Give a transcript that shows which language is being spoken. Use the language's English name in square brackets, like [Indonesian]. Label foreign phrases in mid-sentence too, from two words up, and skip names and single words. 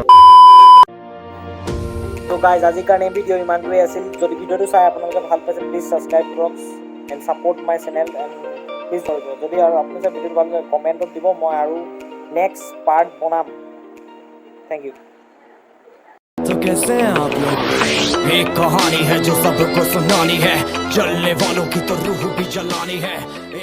[Assamese] তো গাইজ আজিৰ কাৰণে ভিডিঅ' ইমানটোৱেই আছিল যদি ভিডিঅ'টো চাই আপোনালোকে ভাল পাইছে প্লিজ ছাবস্ক্ৰাইব কৰক [English] and support my channel and please [Assamese] যদি আৰু আপুনি যে ভিডিঅ'টো ভাল লাগে কমেণ্টত দিব মই আৰু [English] next part [Assamese] বনাম [English] thank you [Hindi] तो कैसे हैं आप लोग एक कहानी है जो सबको सुनानी है जलने वालों की तो रूह भी जलानी है